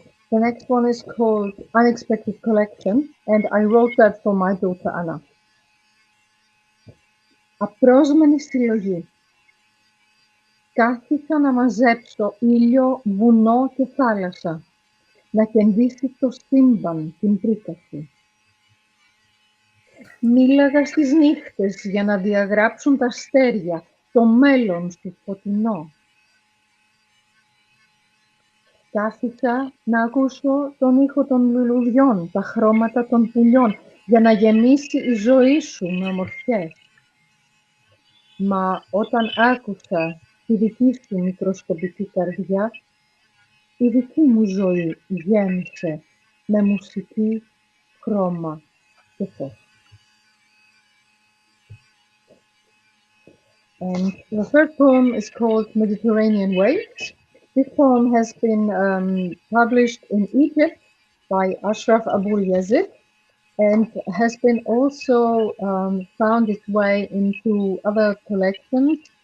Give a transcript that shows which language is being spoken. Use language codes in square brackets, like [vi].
[en] The next one is called Unexpected Collection, and I wrote that for my daughter Anna. [el] Απρόσμενη συλλογή. Κάθισα να μαζέψω ήλιο, βουνό και θάλασσα, να κεντήσει το σύμπαν την πρίκαση. Μίλαγα στις νύχτες για να διαγράψουν τα αστέρια το μέλλον σου φωτεινό. Κάθισα να ακούσω τον ήχο των λουλουδιών, τα χρώματα των πουλιών, για να γεμίσει η ζωή σου με ομορφιές. Μα όταν άκουσα τη δική σου μικροσκοπική καρδιά, η δική μου ζωή γέμισε με μουσική, χρώμα και φως. [en] And the third poem is called Mediterranean Waves. This poem has been published in Egypt by Ashraf Abul Yazid and has been also found its way into other collections.